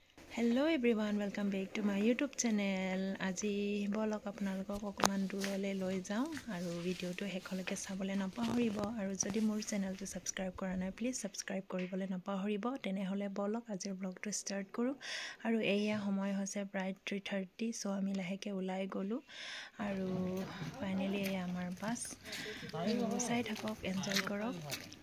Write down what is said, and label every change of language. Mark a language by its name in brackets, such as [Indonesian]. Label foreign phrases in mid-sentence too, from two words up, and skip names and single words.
[English] Hello everyone, welcome back to my YouTube channel. [Assamese] আজি বলক আপোনালোক একমান দূৰলৈ লৈ যাওঁ আৰু ভিডিঅ' টো শেষলৈকে চাবলৈ নাপাহৰিব আৰু যদি মোৰ চেনেল টো subscribe কৰা নাই [English] please subscribe [Assamese] কৰিবলৈ নাপাহৰিব তেনে হ'লে বলক আজিৰ vlog টো start কৰোঁ আৰু এয়া সময় হৈছে প্ৰায় 3:30 so আমি লাহেকৈ ওলাই গ'লো আৰু finally এয়া আমাৰ bus আৰু চাই থাকক enjoy কৰক